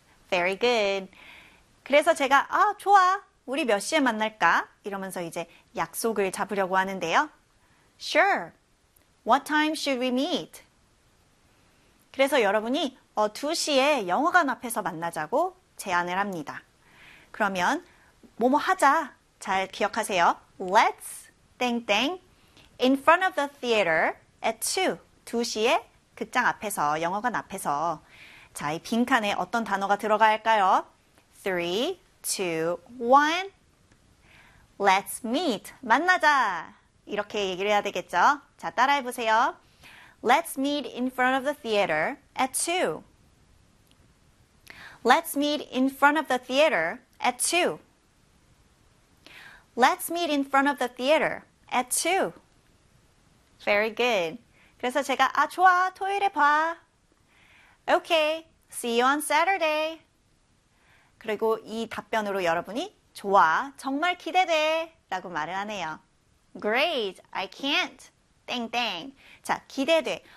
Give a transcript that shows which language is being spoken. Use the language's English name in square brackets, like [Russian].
[English] Very good. [Korean] 그래서 제가 아, 좋아. 우리 몇 시에 만날까? 이러면서 이제 약속을 잡으려고 하는데요. [English] Sure. What time should we meet? [Korean] 그래서 여러분이 2시에 영화관 앞에서 만나자고 제안을 합니다. 그러면 뭐뭐 하자. 잘 기억하세요. [English] Let's [Korean] 땡땡 [English] in front of the theater at 2. [Korean] 2시에 극장 앞에서, 영화관 앞에서. 자, 이 빈칸에 어떤 단어가 들어갈까요? [English] 3, 2, 1. Let's meet. [Korean] 만나자. 이렇게 얘기를 해야 되겠죠? 자, 따라해 보세요. [English] Let's meet in front of the theater at 2. Let's meet in front of the theater at 2. Let's meet in front of the theater at 2. Very good. [Korean] 그래서 제가 아 좋아 토요일에 봐. [English] Okay, see you on Saturday. [Korean] 그리고 이 답변으로 여러분이 좋아 정말 기대돼 라고 말을 하네요. [English] Great, I can't. [Korean] 땡땡. 자, 기대돼.